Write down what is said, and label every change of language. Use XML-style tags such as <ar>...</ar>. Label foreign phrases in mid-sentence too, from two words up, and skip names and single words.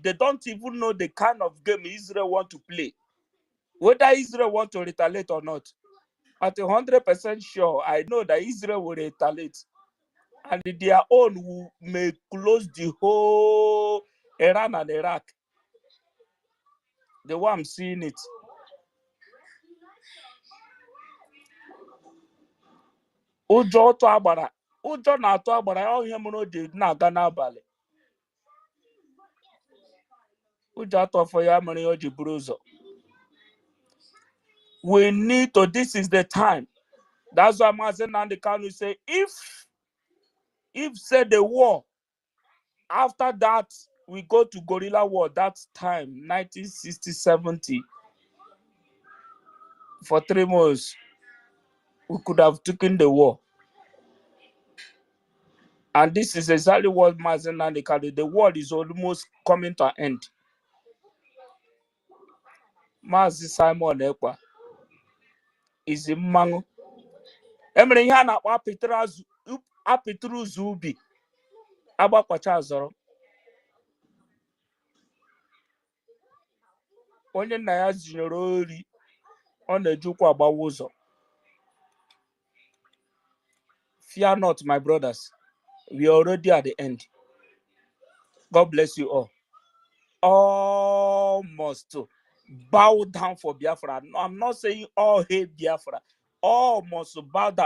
<en>They don't even know the kind of game Israel want to play. Whether Israel want to retaliate or not. At 100% sure, I know that Israel will retaliate. And their own may close the whole Iran and Iraq. The way I'm seeing it.</en> <ig>Ụjọ na-atụ agbara ya ihe mere o ji na-aga n'abalị. Ụjọ atụfọ ya mere o ji buru ụzọ.</ig> <en>We need to, this is the time. That's why Mazi Nnamdi Kanu say, if say the war, after that, we go to guerrilla war, that time, 1960-70, for 3 months, we could have taken the war. And this is exactly what Mazi Nnamdi Kanu, the war is almost coming to an end. Mazi Simon Ekpa is a man.</en> <ig>Emere ihe a na-akpọ apịtịrị ụzọ ubi agbakwacha azọrọ. Onye nna ya zinyere ori, ọ na-eji ụkwụ agbawa ụzọ.</ig> <en>Fear not, my brothers. We are already at the end. God bless you all. All must bow down for Biafra. No, I'm not saying all hate Biafra. All must bow down.</en>